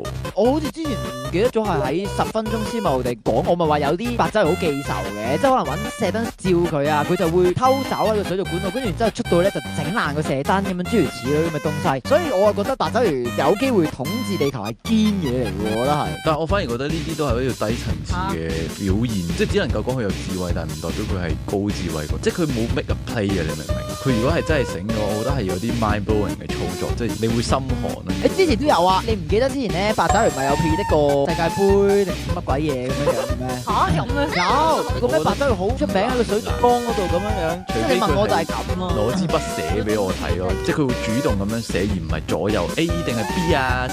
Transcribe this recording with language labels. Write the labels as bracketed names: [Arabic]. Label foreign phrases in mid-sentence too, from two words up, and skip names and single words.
[Cantonese] 我好似之前唔記得咗係喺10分鐘先某地講，我咪話有啲八爪魚好記仇嘅，即係可能揾射燈照佢啊，佢就會偷走喺個水族館度，跟住之後出到咧就整爛個射燈咁樣，諸如此類咁嘅東西。所以我係覺得八爪魚有機會統治地球係堅嘢嚟嘅，我覺得係。但係我反而覺得呢啲都係一條低層次嘅表現，即係只能夠講佢有智慧，但係唔代表佢係高智慧嘅，即係佢冇 [English] make a play [Cantonese] 啊！你明唔明？佢如果係真係醒咗，我覺得係有啲 [English] mind blowing [Cantonese] 嘅操作，即係你會心寒啊！你之前都有啊，你唔記得之前咧八爪魚咪有 predict 個世界盃定乜鬼嘢咁樣樣咩？嚇有咩？有個咩八爪魚好出名喺個水族缸嗰度咁樣樣，即係你問我就係咁咯。攞支筆寫俾我睇咯，即係佢會主動咁樣寫，而唔係左右 A 定係 B 啊？